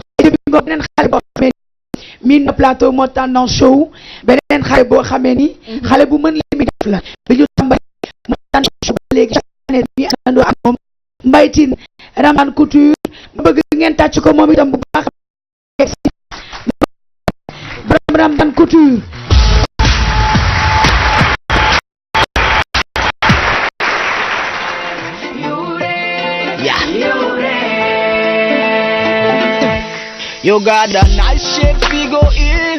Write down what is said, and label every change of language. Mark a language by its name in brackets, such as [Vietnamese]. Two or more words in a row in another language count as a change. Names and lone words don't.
[Wolof] beneen xale boo xamee ni miin na plateau moo tendance show beneen xale boo xamee ni xale bu mën li mi def la dañu tàmbali moo tendance show ba léegi année bi àndandoo ak moom Mbaye Tine Raman Couture ma bëgg ngeen tàcc ko moom itam bu baax Raman Couture [English] You got a nice shape, figure it.